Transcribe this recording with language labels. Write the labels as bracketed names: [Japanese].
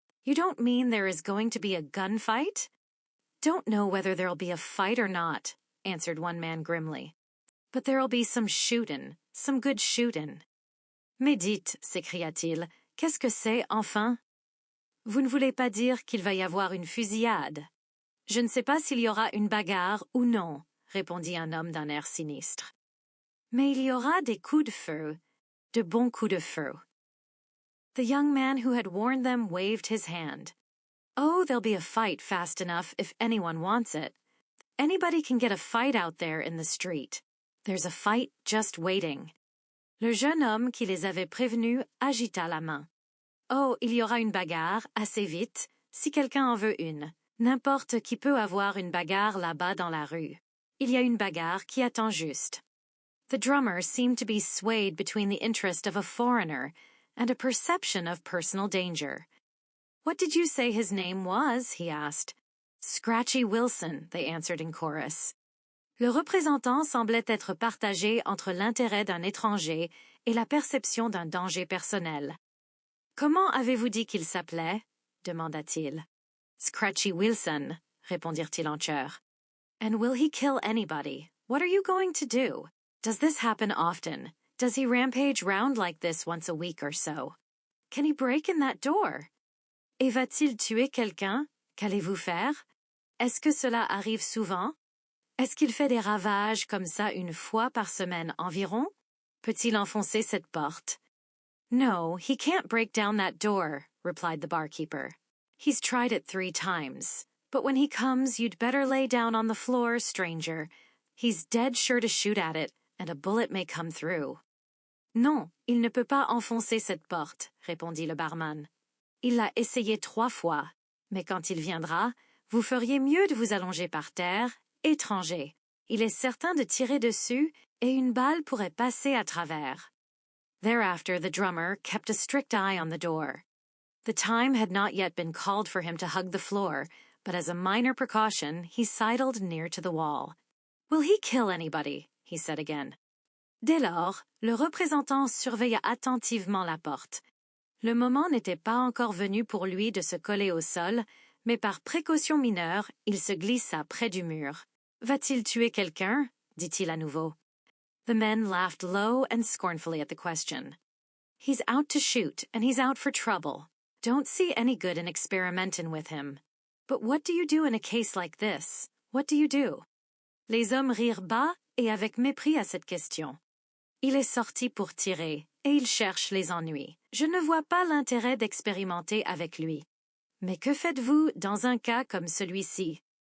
[English] You don't mean there is going to be a gunfight? Don't know whether there'll be a fight or not, answered one man grimly. But there'll be some shootin', some good shootin'. [French] Mais dites, s'écria-t-il, qu'est-ce que c'est, enfin? Vous ne voulez pas dire qu'il va y avoir une fusillade? Je ne sais pas s'il y aura une bagarre ou non, répondit un homme d'un air sinistre. Mais il y aura des coups de feu, de bons coups de feu. [English] The young man who had warned them waved his hand. Oh, there'll be a fight fast enough if anyone wants it. Anybody can get a fight out there in the street. There's a fight just waiting. [French] Le jeune homme qui les avait prévenus agita la main. Oh, il y aura une bagarre, assez vite, si quelqu'un en veut une. N'importe qui peut avoir une bagarre là-bas dans la rue. Il y a une bagarre qui attend juste. [English] The drummer seemed to be swayed between the interest of a foreigner and a perception of personal danger. What did you say his name was? He asked. Scratchy Wilson, they answered in chorus. [French] Le représentant semblait être partagé entre l'intérêt d'un étranger et la perception d'un danger personnel. Comment avez-vous dit qu'il s'appelait? Demanda-t-il. Scratchy Wilson, répondirent-ils en chœur. [English] And will he kill anybody? What are you going to do? Does this happen often? Does he rampage round like this once a week or so? Can he break in that door? [French] Et va-t-il tuer quelqu'un? Qu'allez-vous faire? Est-ce que cela arrive souvent? Est-ce qu'il fait des ravages comme ça une fois par semaine environ? Peut-il enfoncer cette porte? [English] No, he can't break down that door, replied the barkeeper. He's tried it 3 times. But when he comes, you'd better lay down on the floor, stranger. He's dead sure to shoot at it, and a bullet may come through. [French] Non, il ne peut pas enfoncer cette porte, répondit le barman. Il l'a essayé 3 fois. Mais quand il viendra, vous feriez mieux de vous allonger par terre, étranger. Il est certain de tirer dessus, et une balle pourrait passer à travers. [English] Thereafter the drummer kept a strict eye on the door. The time had not yet been called for him to hug the floor, but as a minor precaution, he sidled near to the wall. Will he kill anybody? He said again. [French] Dès lors, le représentant surveilla attentivement la porte. Le moment n'était pas encore venu pour lui de se coller au sol, mais par précaution mineure, il se glissa près du mur. Va-t-il tuer quelqu'un? Dit-il à nouveau. [English] The men laughed low and scornfully at the question. He's out to shoot, and he's out for trouble. Don't see any good in experimenting with him. But what do you do in a case like this? What do you do? [French] Les hommes rirent bas et avec mépris à cette question. Il est sorti pour tirer, et il cherche les ennuis. Je ne vois pas l'intérêt d'expérimenter avec lui. Mais que faites-vous dans un cas comme celui-ci?